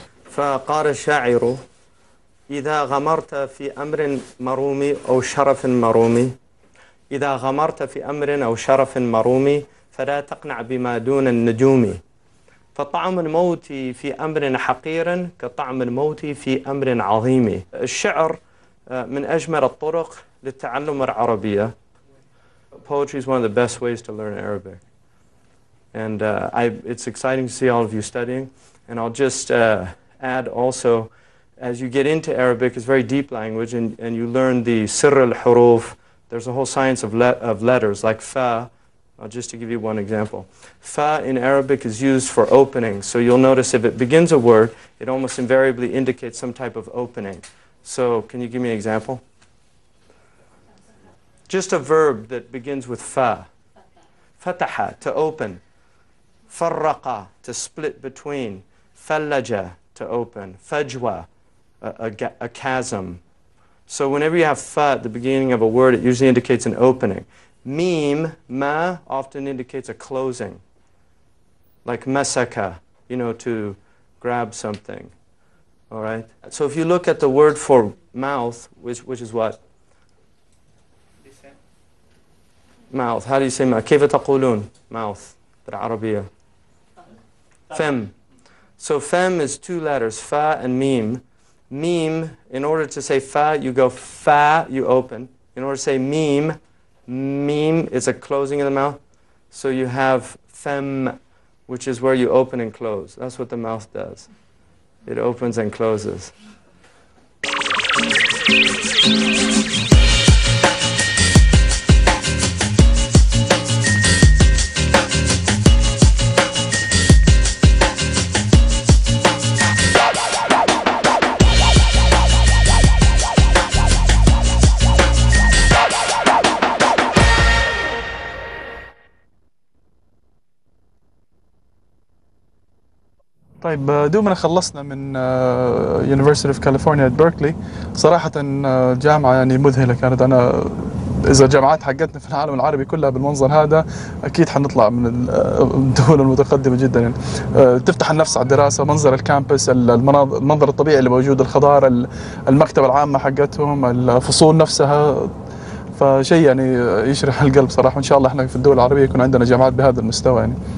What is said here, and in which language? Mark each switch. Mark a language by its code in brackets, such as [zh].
[ar] فقال الشاعر: إذا غمرت في أمر مرومي أو شرف مرومي، إذا غمرت في أمر أو شرف مرومي فلا تقنع بما دون النجوم، فطعم الموت في أمر حقير كطعم الموت في أمر عظيم. الشعر من أجمل الطرق للتعلم العربية. [en] Poetry is one of the best ways to learn Arabic. And it's exciting to see all of you studying. And I'll just add also, as you get into Arabic, it's a very deep language, and you learn the sirr al-huruf. There's a whole science of letters, like fa. Just to give you one example. Fa in Arabic is used for opening. So you'll notice if it begins a word, it almost invariably indicates some type of opening. So can you give me an example? Just a verb that begins with fa. Fataha, to open. Farraqa, to split between. Fallaja, to open. Fajwa, a chasm. So whenever you have fa at the beginning of a word, it usually indicates an opening. Mim, ma, often indicates a closing. Like masaka, to grab something. All right? So if you look at the word for mouth, which is what? Mouth. How do you say mouth? [ar] كيف تقولون mouth بالعربية? [en] Fem. So fem is two letters, fa and mim. Mim, in order to say fa, you go fa, you open. In order to say mim, mim is a closing of the mouth. So you have fem, which is where you open and close. That's what the mouth does. It opens and closes. [ar] طيب دوبنا خلصنا من University of California at Berkeley. صراحة جامعة يعني مذهلة كانت. أنا إذا الجامعات حقتنا في العالم العربي كلها بالمنظر هذا أكيد حنطلع من الدول المتقدمة جدا يعني. تفتح النفس على الدراسة، منظر الكامبس، المنظر الطبيعي اللي موجود، الخضار، المكتبة العامة حقتهم، الفصول نفسها، فشيء يعني يشرح القلب صراحة. وإن شاء الله إحنا في الدول العربية يكون عندنا جامعات بهذا المستوى يعني.